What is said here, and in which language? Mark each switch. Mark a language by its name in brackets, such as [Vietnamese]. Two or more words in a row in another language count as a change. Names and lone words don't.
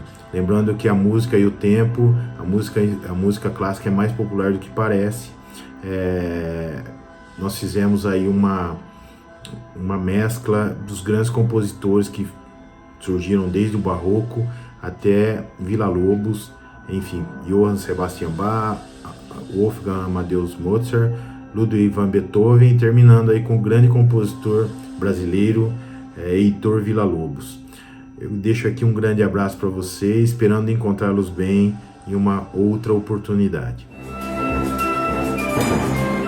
[Portuguese] Lembrando que a música e o tempo, a música clássica é mais popular do que parece. Nós fizemos aí uma mescla dos grandes compositores que surgiram desde o Barroco até Villa-Lobos, enfim, Johann Sebastian Bach, Wolfgang Amadeus Mozart, Ludwig van Beethoven, terminando aí com o grande compositor brasileiro Heitor Villa-Lobos. Eu deixo aqui um grande abraço para vocês, esperando encontrá-los bem em uma outra oportunidade.